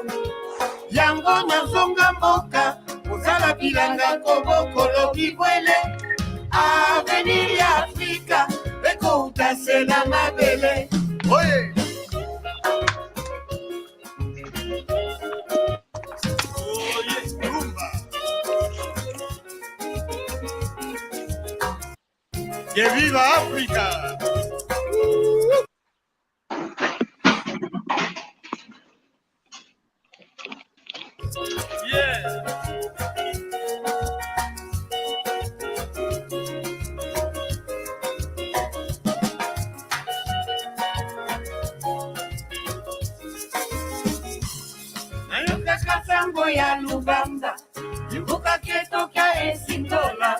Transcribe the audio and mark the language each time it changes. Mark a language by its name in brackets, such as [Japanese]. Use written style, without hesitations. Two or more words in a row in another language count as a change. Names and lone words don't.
[Lingala] Yango na zonga mboka, kusala bilanga kobokolo bibwele. Avenir ya Afrika, eko utase na mabele. Oye! Oye, rumba! [Spanish] Que viva África! Yeah! [Lingala] Kasango ya Lubamba, imbuka ketoka esingola.